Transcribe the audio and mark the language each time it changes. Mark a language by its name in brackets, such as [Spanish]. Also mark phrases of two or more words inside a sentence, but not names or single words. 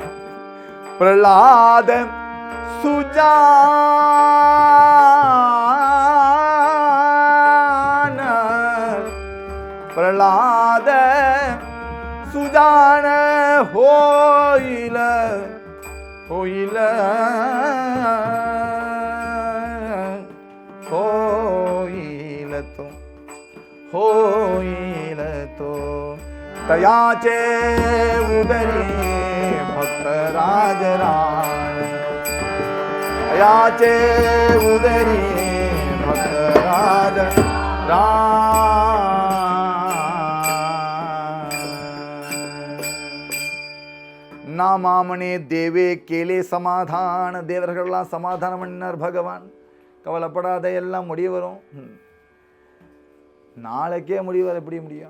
[Marathi] प्रह्लाद सुजान प्रह्लाद सुजान होईल होईल ஹோயில तो तयाचे उदरी भक्तराजरान तयाचे उदरी ना मामने देव केले समाधान [Tamil] தேவர்கள்லாம் சமாதானம் பண்ணினார் பகவான். கவலைப்படாத, எல்லாம் முடிவு வரும். நாளைக்கே முடிவு எப்படி முடியும்?